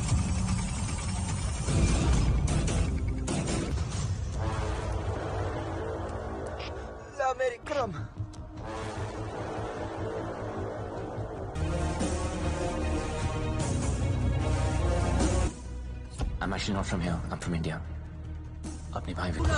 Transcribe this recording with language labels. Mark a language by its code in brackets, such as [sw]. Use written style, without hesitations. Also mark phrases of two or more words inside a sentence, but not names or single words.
[en] لا मेरी करम। I'm actually not from here. I'm from India. [hi] अपने भाई